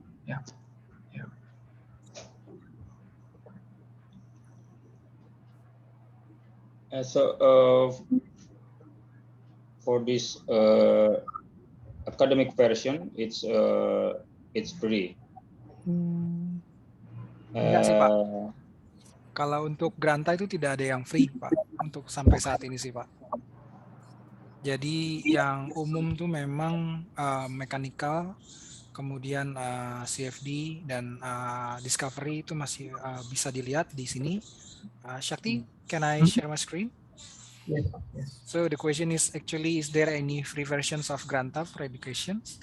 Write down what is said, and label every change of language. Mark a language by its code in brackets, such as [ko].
[en] Yeah. Yeah. So for this academic version, it's free. [id] Enggak sih Pak. Kalau untuk Granta itu tidak ada yang free Pak, untuk sampai saat ini sih Pak. Jadi yang umum tuh memang mechanical, kemudian CFD dan discovery itu masih bisa dilihat di sini. [en] Shakti, can I share my screen? Yes. So the question is actually, is there any free versions of Granta for education?